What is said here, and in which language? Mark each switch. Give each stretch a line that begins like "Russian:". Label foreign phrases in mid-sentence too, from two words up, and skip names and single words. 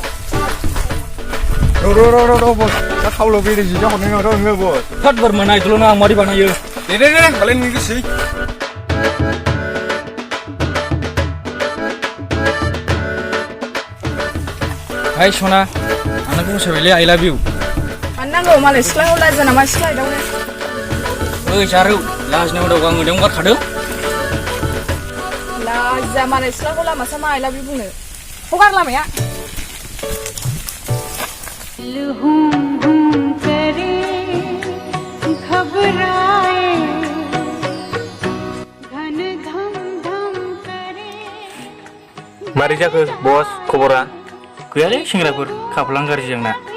Bodo: र' बस दा थावल' बेरे जिजा हरनाय नङाथ' नोङो बस होद बोरमा नायदोल' ना आं मादि बानायो दे होमबालाय नोंनि गोसोै हाय सना आंनाखौ साबायलै
English: I love you
Bodo: मानो नांगौ मालाय सिख्लाखौ लाजिया नामा सिख्ला एदावनो ओइ जारौ लाजिनाय उदाव आं ओरैनो गारखादों लाजिया मालाय सिख्लाखौ लामा सामा
English: I love you
Bodo: बुंनो हगार लामाया मारै जाखो बस खबरा गैयालै सेंग्राफोर खाफालां गाज्रि जोंना